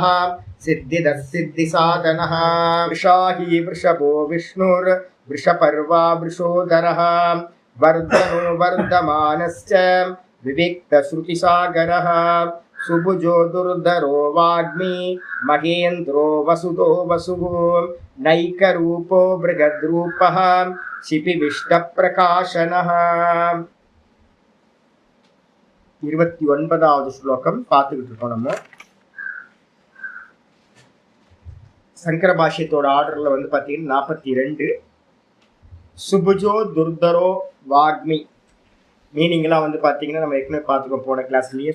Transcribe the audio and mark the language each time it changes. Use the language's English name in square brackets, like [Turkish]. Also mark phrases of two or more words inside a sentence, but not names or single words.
[Sanskrit] सिद्धिदः सिद्धिसाधनः वृषाही वृषभो विष्णुर्वृषपर्वा वृषोदरः वर्धनो वर्धमानश्च विविक्तश्रुतिसागरः सुभुजो दुर्धरो वाग्मी महेन्द्रो वसुदो वसुः नैकरूपो बृहद्रूपः शिपिविष्टप्रकाशनः. [Tamil] 29வது ஸ்லோகம் பார்த்துக்கிட்டு இருக்கோம். நம்ம சங்கர பாஷ்யத்தோட ஆர்டர்ல வந்து பார்த்தீங்கன்னா 42 [Sanskrit] सुभुजो दुर्धरो वाग्मी [Tamil] மீனிங்லாம் வந்து பார்த்தீங்கன்னா நம்ம ஏற்கனவே பார்த்துக்கோ போன கிளாஸ்லேயே.